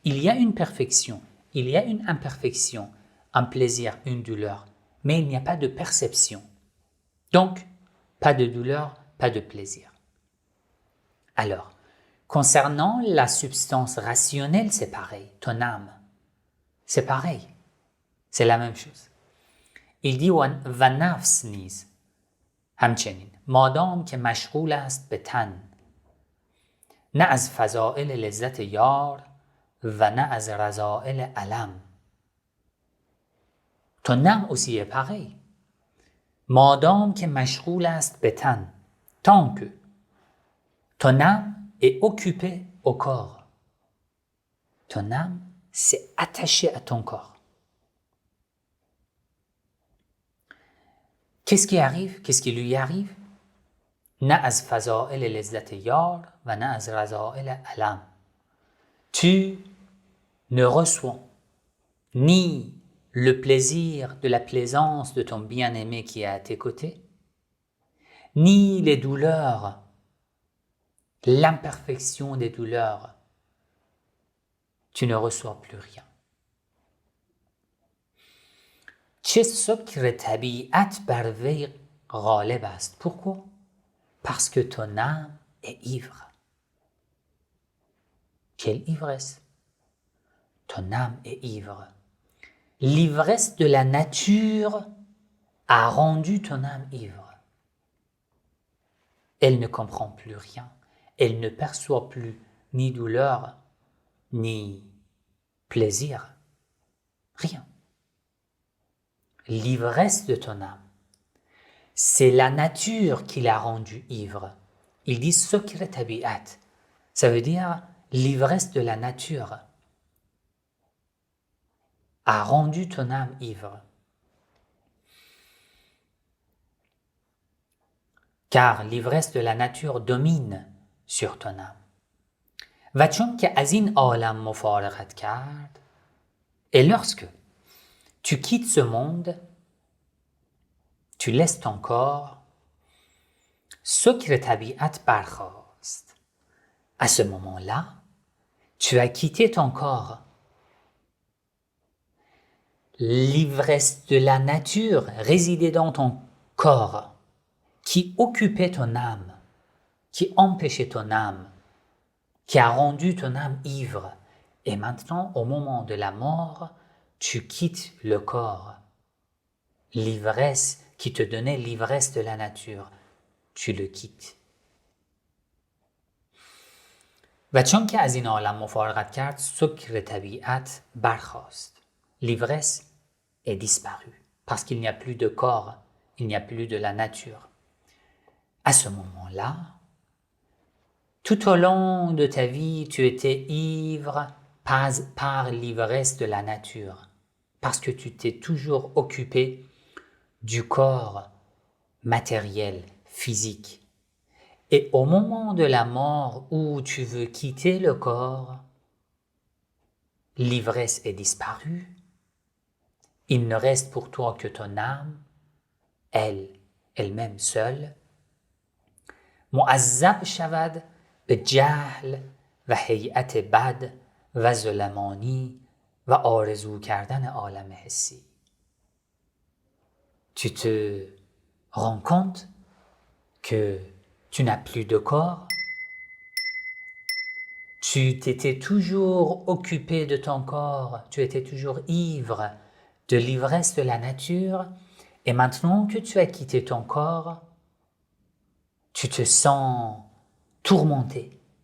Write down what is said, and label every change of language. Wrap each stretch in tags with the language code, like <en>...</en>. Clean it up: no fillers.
<fr>Il y a une perfection, il y a une imperfection, un plaisir, une douleur, mais il n'y a pas de perception. Donc, pas de douleur, pas de plaisir. Alors, concernant la substance rationnelle, c'est pareil, ton âme, c'est pareil, c'est la même chose. Il dit</fr> <fa>و نفس نیز همچنین مادام که مشغول است به تن نه از فضائل لذت یار و نه از رذائل علم.</fa> <fr>Ton âme aussi est pareil.</fr> <fa>مادام که مشغول است به تن,</fa> <fr>tant que ton âme est occupée au corps. Ton âme s'est attachée à ton corps. Qu'est-ce qui arrive? Qu'est-ce qui lui arrive?</fr> <fa>نه از فضائل لذت یار و نه از رذائل علم.</fa> <fr>Tu ne reçois ni le plaisir de la plaisance de ton bien-aimé qui est à tes côtés, ni les douleurs, l'imperfection des douleurs. Tu ne reçois plus rien.</fr> <fa>چه سکر طبیعت بر وی غالب است.</fa> <fr>Pourquoi? Parce que ton âme est ivre. Quelle ivresse? Ton âme est ivre. L'ivresse de la nature a rendu ton âme ivre. Elle ne comprend plus rien. Elle ne perçoit plus ni douleur, ni plaisir. Rien. L'ivresse de ton âme, c'est la nature qui l'a rendu ivre. Il dit</fr> <fa>sokre tabi'at.</fa> <fr>Ça veut dire l'ivresse de la nature a rendu ton âme ivre. Car l'ivresse de la nature domine sur ton âme.</fr> <fa>و چون که از این عالم مفارقت کرد,</fa> <fr>et lorsque tu quittes ce monde, tu laisses ton corps,</fr> <fa>سکر طبیعت برخاست.</fa> <fr>À ce moment-là, tu as quitté ton corps. L'ivresse de la nature résidait dans ton corps, qui occupait ton âme, qui empêchait ton âme, qui a rendu ton âme ivre. Et maintenant, au moment de la mort, tu quittes le corps. L'ivresse qui te donnait l'ivresse de la nature, tu le quittes.</fr> <fa>و چون که از این عالم مفارقت کرد, سکر طبیعت برخاست.</fa> <fr>L'ivresse est disparue, parce qu'il n'y a plus de corps, il n'y a plus de la nature. À ce moment-là, tout au long de ta vie, tu étais ivre par l'ivresse de la nature. parce que tu t'es toujours occupé du corps matériel, physique. Et au moment de la mort où tu veux quitter le corps, l'ivresse est disparue. Il ne reste pour toi que ton âme, elle-même seule.</fr> <fa>معذب شود به جهل و هیئت بد و ظلمانی و آرزو کردن عالم حسی.</fa> <fr>Tu te rends compte que tu n'as plus de corps, tu t'étais toujours occupé de ton corps, tu étais toujours ivre de l'ivresse de la nature, et maintenant que tu as quitté ton corps, tu te sens tourmenté.</fr>